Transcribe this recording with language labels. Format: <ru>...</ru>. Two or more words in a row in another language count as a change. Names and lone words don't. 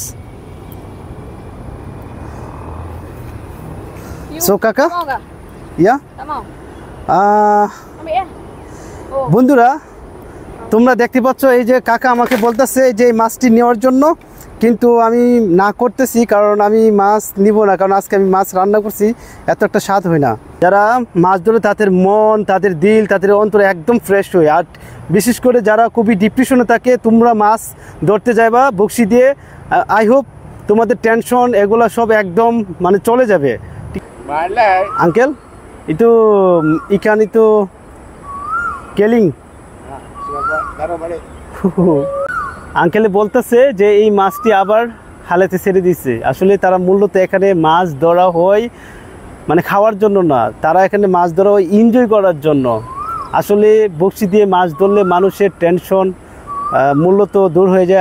<bn>সো কাকা ইয়া বন্ধুরা তোমরা দেখতে পাচ্ছ এই যে কাকা আমাকে বলতেছে যে এই মাছটি নেওয়ার জন্য, কিন্তু আমি না করতেছি, কারণ আমি মাছ নিব না, কারণ আজকে আমি মাছ রান্না করছি, এত একটা স্বাদ হয় না। যারা মাছ ধরে তাদের মন, তাদের দিল, তাদের অন্তর একদম ফ্রেশ হয়। আর বিশেষ করে যারা খুবই ডিপ্রেশনে থাকে, তোমরা মাছ ধরতে যাইবা বড়শি দিয়ে,</bn> <en>I hope</en> <bn>তোমাদের টেনশন এগুলো সব একদম মানে চলে যাবে।</bn> <ms>আঙ্কেল itu ikan itu keling।</ms> <bn>আঙ্কেলে বলতেছে যে এই মাছটি আবার হালেতে ছেড়ে দিচ্ছে। আসলে তারা মূলত এখানে মাছ ধরা হয় মানে খাওয়ার জন্য না, তারা এখানে মাছ ধরা হয় এনজয় করার জন্য। আসলে বড়শি দিয়ে মাছ ধরলে মানুষের টেনশন মূলত দূর হয়ে যায়।</bn>